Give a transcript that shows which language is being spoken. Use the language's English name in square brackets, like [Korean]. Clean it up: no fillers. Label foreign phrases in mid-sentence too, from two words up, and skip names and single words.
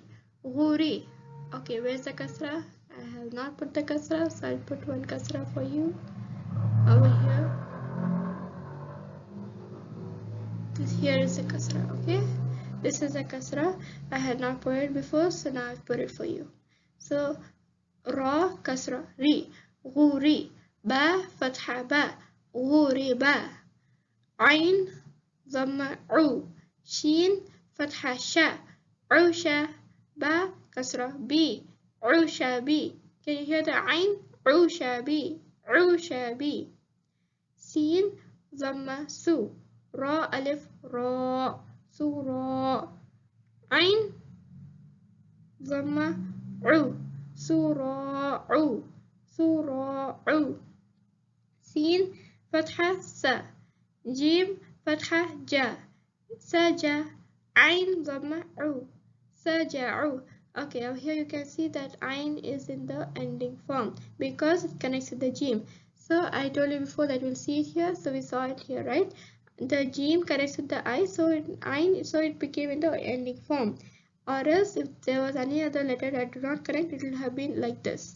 [English] Ghuri. Okay, where's the kasra? I have not put the kasra, so I'll put one kasra for you. Over here. Here is a kasra. Okay, this is a kasra. I had not put it before, so now I've put it for you. [Arabic] So را، كسرة، رِ. Ghuri. Ba, fatha, ba. Ghuri, ba. عين، ضمة، عُ. شين، فتحة، شَ. عُشَ، باء، كسرة، بِ. عُشَ، بِ. [English] Can you hear the ain? [Arabic] عُشَ، بِ. عُشَ، بِ. سين، ضمة، سُ. راء، ألف، را. سُ، را. عين، ضمة، عُ. سُ، را، عُ. سُ، را، عُ. سين، فتحة، سَ. جيم، فتحة، جَ. سَجَ. عين، ضمة، عُ. سَجَعُ. [English] Okay, over here you can see that ain is in the ending form because it connects with the jim. So I told you before that we'll see it here, so we saw it here, right? The jim connects with the I, so it became in the ending form. Or else if there was any other letter that did not connect, it would have been like this.